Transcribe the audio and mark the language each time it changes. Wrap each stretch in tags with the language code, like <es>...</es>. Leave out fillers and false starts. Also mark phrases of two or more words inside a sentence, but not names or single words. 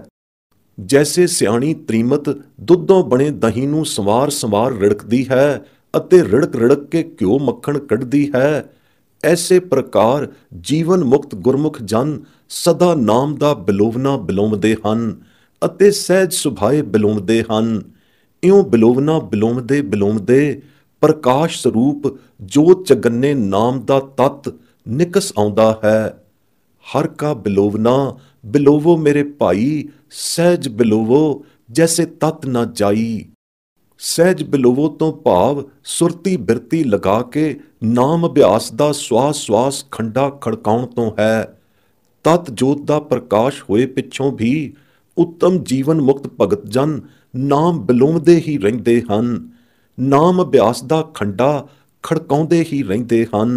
<pa>ਜੈਸੇ ਸਿਆਣੀ ਤ੍ਰੀਮਤ ਦੁੱਧੋਂ ਬਣੇ ਦਹੀਂ ਨੂੰ ਸੰਵਾਰ ਰਿੜਕਦੀ ਹੈ ਅਤੇ ਰਿੜਕ ਰਿੜਕ ਕੇ ਘਿਓ ਮੱਖਣ ਕੱਢਦੀ ਹੈ, ਐਸੇ ਪ੍ਰਕਾਰ ਜੀਵਨ ਮੁਕਤ ਗੁਰਮੁਖ ਜਨ ਸਦਾ ਨਾਮ ਦਾ ਬਿਲੋਵਨਾ ਬਿਲੋਮਦੇ ਹਨ ਅਤੇ ਸਹਿਜ ਸੁਭਾਏ ਬਿਲੋਮਦੇ ਹਨ। ਇਉਂ ਬਿਲੋਵਨਾ ਬਿਲੋਮਦੇ ਬਿਲੋਮਦੇ ਪ੍ਰਕਾਸ਼ ਸਰੂਪ ਜੋਤ ਚਗੰਨੇ ਨਾਮ ਦਾ ਤੱਤ ਨਿਕਸ ਆਉਂਦਾ ਹੈ।</pa> <hi>हर का बिलोवना, बिलोवो मेरे भाई, सहज बिलोवो जैसे तत न जाई।</hi> <pa>ਸਹਿਜ ਬਿਲੋਵੋ ਤੋਂ ਭਾਵ ਸੁਰਤੀ ਬਿਰਤੀ ਲਗਾ ਕੇ ਨਾਮ ਅਭਿਆਸ ਦਾ ਸਵਾਸ ਖੰਡਾ ਖੜਕਾਉਣ ਤੋਂ ਹੈ। ਤਤ ਜੋਤ ਦਾ ਪ੍ਰਕਾਸ਼ ਹੋਏ ਪਿੱਛੋਂ ਵੀ ਉੱਤਮ ਜੀਵਨ ਮੁਕਤ ਭਗਤ ਜਨ ਨਾਮ ਬਿਲੋਵਦੇ ਹੀ ਰਹਿੰਦੇ ਹਨ, ਨਾਮ ਅਭਿਆਸ ਦਾ ਖੰਡਾ ਖੜਕਾਉਂਦੇ ਹੀ ਰਹਿੰਦੇ ਹਨ।</pa>